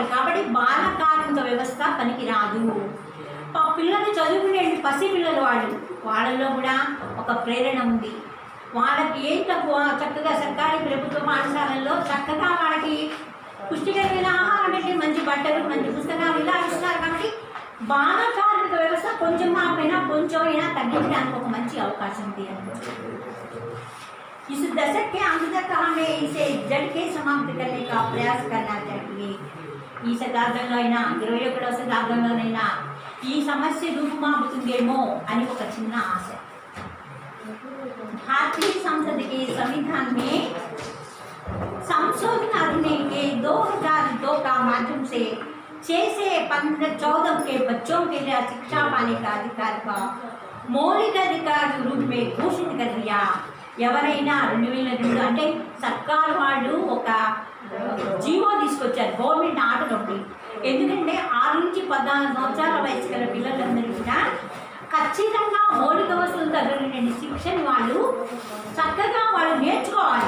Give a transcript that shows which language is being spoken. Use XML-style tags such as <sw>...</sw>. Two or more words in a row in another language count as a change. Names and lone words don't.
<te>కాబట్టి బాల కార్మిక వ్యవస్థ పనికిరాదు. పిల్లలు చదువుకునే పసిపిల్లలు వాళ్ళలో కూడా ఒక ప్రేరణ ఉంది. వాళ్ళకి ఏం తక్కువ, చక్కగా సర్కారీ ప్రభుత్వ పాఠశాలల్లో చక్కగా వాళ్ళకి పుష్టికరమైన ఆహారం పెట్టి మంచి బట్టలు మంచి పుస్తకాలు ఇలా ఇస్తున్నారు. కాబట్టి బాల కార్మిక వ్యవస్థ కొంచెం కొంచెమైనా తగ్గించడానికి ఒక మంచి అవకాశం ఉంది.</te> <hi>इस दशक के अंत तक हमें इसे जड़ के समाप्त करने का प्रयास करना चाहिए.</hi> <te>ఈ శతాబ్దంలో అయినా 21వ శతాబ్దంలోనైనా ఈ సమస్య రూపుమాపుతుందేమో అని ఒక చిన్న ఆశ.</te> <hi>भारतीय संसद के संविधान में संशोधन अधिनियम के 2002 का माध्यम से 6 से 14 के बच्चों के लिए शिक्षा पाने का अधिकार का मौलिक अधिकार रूप में घोषित कर दिया.</hi> <te>ఎవరైనా 2002 అంటే సర్కారు వాళ్ళు ఒక జీవో తీసుకొచ్చారు,</te> <en>government order</en> <te>ఒకటి. ఎందుకంటే 6 నుంచి 14 సంవత్సరాల వయసు గల పిల్లలందరూ కూడా ఖచ్చితంగా మౌలిక వసతులు తగినటువంటి శిక్షణ వాళ్ళు చక్కగా వాళ్ళు నేర్చుకోవాలి.</te>